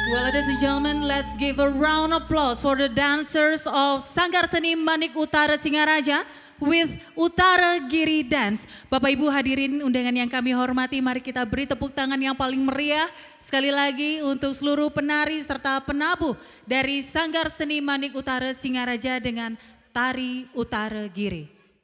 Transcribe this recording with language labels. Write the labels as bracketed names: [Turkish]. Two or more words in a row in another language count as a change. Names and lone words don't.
[English] Ladies and gentlemen, let's give a round of applause for the dancers of Sanggar Seni Manik Utara Singaraja with Utara Giri Dance. [Indonesian] Bapak Ibu hadirin undangan yang kami hormati, mari kita beri tepuk tangan yang paling meriah sekali lagi untuk seluruh penari serta penabuh dari Sanggar Seni Manik Utara Singaraja dengan Tari Utara Giri.